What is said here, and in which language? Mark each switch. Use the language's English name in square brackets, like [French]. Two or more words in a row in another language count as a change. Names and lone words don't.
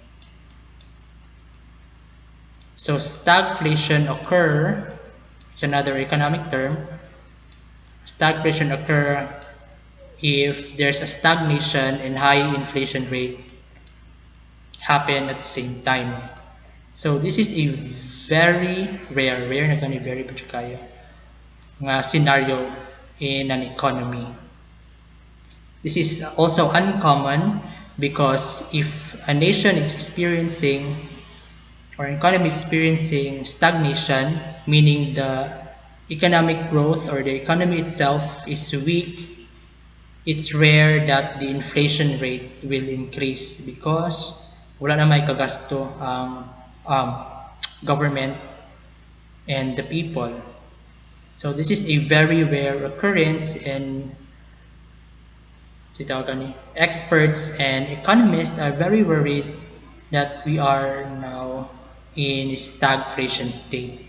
[English] So stagflation occur, it's another economic term. Stagflation occur if there's a stagnation and high inflation rate happen at the same time. So this is a very rare [Hiligaynon] na gani [English] very [Hiligaynon] kaya nga [English] scenario in an economy. This is also uncommon because if a nation is experiencing or an economy experiencing stagnation, meaning the economic growth or the economy itself is weak, it's rare that the inflation rate will increase because [Hiligaynon] wala na may kagasto [English] ang government and the people. So this is a very rare occurrence, and experts and economists are very worried that we are now in a stagflation state.